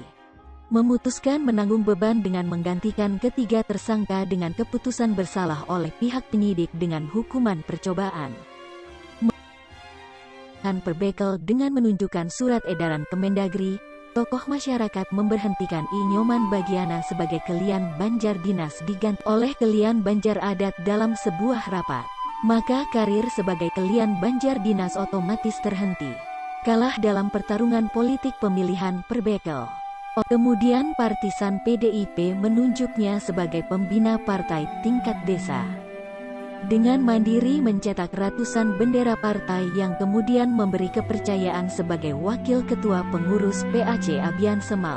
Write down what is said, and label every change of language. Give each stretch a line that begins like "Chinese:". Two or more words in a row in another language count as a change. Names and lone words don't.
Indonesian: Memutuskan menanggung beban dengan menggantikan ketiga tersangka dengan keputusan bersalah oleh pihak penyidik dengan hukuman percobaan. Perbekel dengan menunjukkan surat edaran Kemendagri, tokoh masyarakat memberhentikan I Nyoman Bagiana sebagai Kelian Banjar Dinas diganti oleh Kelian Banjar Adat dalam sebuah rapat. Maka karir sebagai Kelian Banjar Dinas otomatis terhenti. Kalah dalam pertarungan politik pemilihan Perbekel. Kemudian partisan PDIP menunjuknya sebagai pembina partai tingkat desa. Dengan mandiri mencetak ratusan bendera partai yang kemudian memberi kepercayaan sebagai wakil ketua pengurus PAC Abian Semal.